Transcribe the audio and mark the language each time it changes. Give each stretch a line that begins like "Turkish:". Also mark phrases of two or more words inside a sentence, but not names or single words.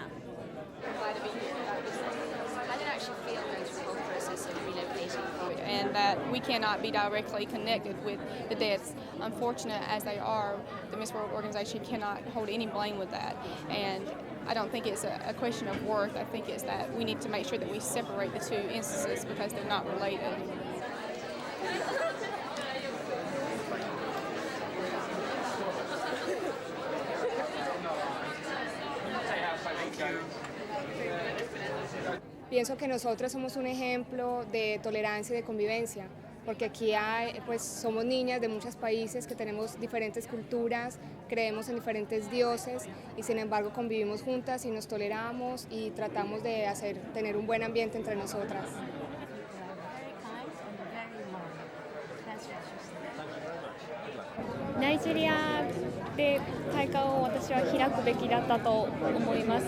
English: I didn't actually feel the whole process of relocating, and that we cannot be directly connected with the deaths. Unfortunate as they are, the Miss World organization cannot hold any blame with that, and I don't think it's a question of worth. I think it's that we need to make sure that we separate the two instances because they're not related.
Spanish: Pienso que nosotras somos un ejemplo de tolerancia y de convivencia, porque aquí somos niñas de muchos países que tenemos diferentes culturas, creemos en diferentes dioses y sin embargo convivimos juntas y nos toleramos y tratamos de tener un buen ambiente entre nosotras.
Japanese: Nigeria で大会を私は開くべきだったと思います。